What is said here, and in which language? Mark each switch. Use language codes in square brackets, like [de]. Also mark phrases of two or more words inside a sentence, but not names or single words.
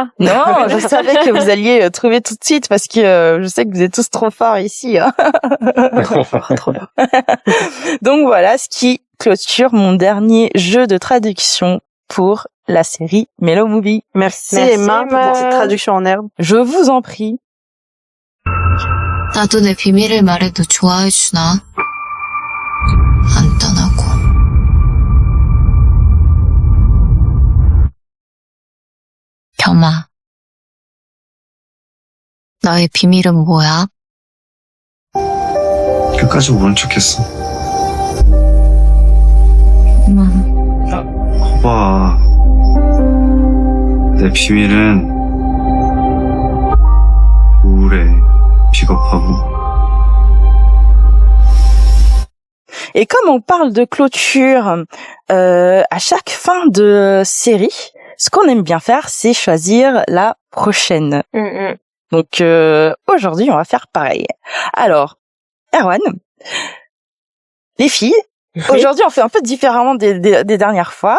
[fr] Non, je savais que vous alliez trouver tout de suite parce que je sais que vous êtes tous trop forts ici. Hein. Trop fort. Donc voilà, ce qui clôture mon dernier jeu de traduction pour la série Mellow Movie. Merci Emma pour cette traduction en herbe. Je vous en prie. [ko] 나도 내 비밀을 말해도 좋아해 주나? 안 떠나고. 겸아, 너의 비밀은 뭐야? 끝까지 모른 척했어. 거봐, 내 비밀은 우울해, 비겁하고. [fr] Et comme on parle de clôture à chaque fin de série, ce qu'on aime bien faire, c'est choisir la prochaine. Donc aujourd'hui, on va faire pareil. Alors, Erwan, les filles, aujourd'hui, on fait un peu différemment des dernières fois.